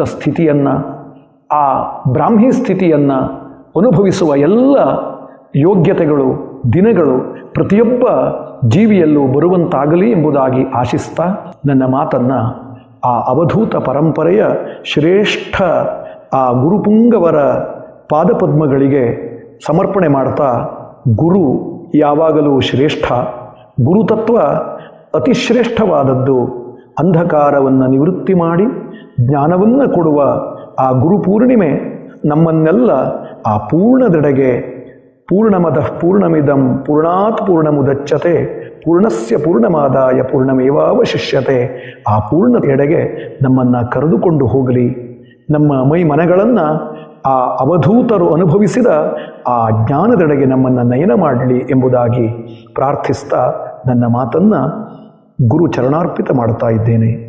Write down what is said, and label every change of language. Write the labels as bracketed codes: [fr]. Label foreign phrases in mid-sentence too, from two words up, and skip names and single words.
[kn] ಸ್ಥಿತಿಯನ್ನು, ಆ ಬ್ರಾಹ್ಮಿ ಸ್ಥಿತಿಯನ್ನು ಅನುಭವಿಸುವ ಎಲ್ಲ ಯೋಗ್ಯತೆಗಳು, ದಿನಗಳು ಪ್ರತಿಯೊಬ್ಬ ಜೀವಿಯಲ್ಲೂ ಬರುವಂತಾಗಲಿ ಎಂಬುದಾಗಿ ಆಶಿಸ್ತಾ ನನ್ನ ಮಾತನ್ನು ಆ ಅವಧೂತ ಪರಂಪರೆಯ ಶ್ರೇಷ್ಠ ಆ ಗುರುಪುಂಗವರ ಪಾದಪದ್ಮಗಳಿಗೆ ಸಮರ್ಪಣೆ ಮಾಡ್ತಾ, ಗುರು ಯಾವಾಗಲೂ ಶ್ರೇಷ್ಠ, ಗುರುತತ್ವ ಅತಿ ಶ್ರೇಷ್ಠವಾದದ್ದು. ಅಂಧಕಾರವನ್ನು ನಿವೃತ್ತಿ ಮಾಡಿ ಜ್ಞಾನವನ್ನು ಕೊಡುವ ಆ ಗುರುಪೂರ್ಣಿಮೆ ನಮ್ಮನ್ನೆಲ್ಲ ಆ ಪೂರ್ಣದೆಡೆಗೆ, [sa] ಪೂರ್ಣಮದಃ ಪೂರ್ಣಮಿದಂ ಪೂರ್ಣಾತ್ ಪೂರ್ಣಮುದಚ್ಯತೆ ಪೂರ್ಣಸ್ಯ ಪೂರ್ಣಮಾದಾಯ ಪೂರ್ಣಮೇವಾವಶಿಷ್ಯತೆ, [kn] ಆ ಪೂರ್ಣ ಎಡೆಗೆ ನಮ್ಮನ್ನು ಕರೆದುಕೊಂಡು ಹೋಗಲಿ. ನಮ್ಮ ಮೈ ಮನಗಳನ್ನು ಆ ಅವಧೂತರು ಅನುಭವಿಸಿದ ಆ ಜ್ಞಾನದೆಡೆಗೆ ನಮ್ಮನ್ನು ನಯನ ಮಾಡಲಿ ಎಂಬುದಾಗಿ ಪ್ರಾರ್ಥಿಸ್ತಾ ನನ್ನ ಮಾತನ್ನು ಗುರು ಚರಣಾರ್ಪಿತ ಮಾಡ್ತಾ ಇದ್ದೇನೆ.